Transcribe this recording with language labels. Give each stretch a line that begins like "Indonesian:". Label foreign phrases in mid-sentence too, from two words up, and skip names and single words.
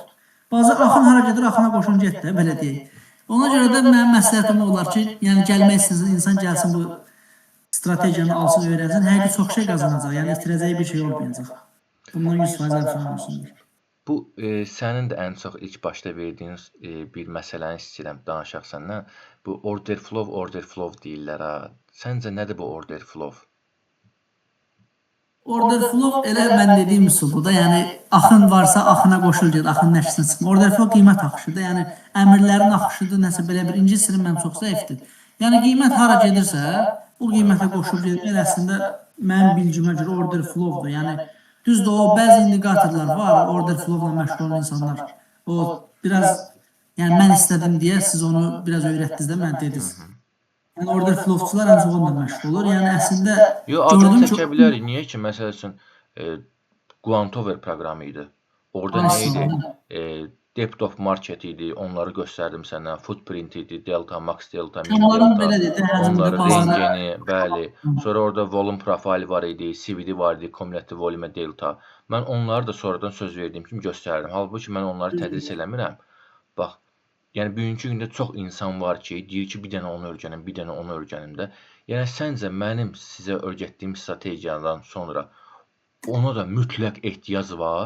Azerbaijani: Bazar axın hara gedir, axına qoşun get də, belə deyək. Ona görə də mənim məsləhətim olar ki, yəni gəlmək istəyirsən, insan gəlsin bu strategiyanı alsın, öyrənsin, həqiqi çox şey qazanacaq, yəni itirəcəyi bir şey olmayacaq. Bundan 100% arxayın olsunlar. Bu sənin də ən çox ilk başda verdiyin bir məsələni istəyirəm danışaq səndən. Bu
English: order flow
Azerbaijani: deyirlər ha. Səncə nədir bu
English: order flow? Order flow
Azerbaijani: elə mən dediyim üsulda, yəni axın varsa axına qoşul get, axının nəşsinə çıxma.
English: Order flow
Azerbaijani: qiymət axışıdır. Yəni əmrlərin axışıdır, nəsə belə bir ingiliscə mənim çox zəifdir. Yəni qiymət hara gedirsə, o qiymətə qoşub getmək əslində mənim bilgimə görə
English: order flowdur.
Azerbaijani: Yəni düzdür, o bəzi indikatorlar var,
English: order flowla
Azerbaijani: məşğul olan insanlar. O biraz yəni mən istədim deyə siz onu biraz öyrətdiniz də, mən dediniz. Yəni
English: order flowçular
Azerbaijani: ən çox onunla məşğul olur. Yəni əslində Adı gördüm çəkə bilərik. Niyə ki, məsəl üçün Quantover proqramı idi. Orada nə idi?
English: Depth of market idi.
Azerbaijani: Onları göstərdim sənə. Footprint idi.
English: Delta, max delta, min delta.
Azerbaijani: Onları rengini, bəli. Sonra orada
English: volume profile
Azerbaijani: var idi. CVD var idi.
English: Cumulative volume delta.
Azerbaijani: Mən onları da sonradan söz verdiyim kimi göstərdim. Halbuki mən onları tədris eləmirəm. Bax, yəni bugünkü gündə çox insan var ki, deyir ki, bir dənə onu öyrənim, bir dənə onu öyrənim də. Yəni səncə mənim sizə öyrətdiyim strategiyadan sonra ona da mütləq ehtiyac var?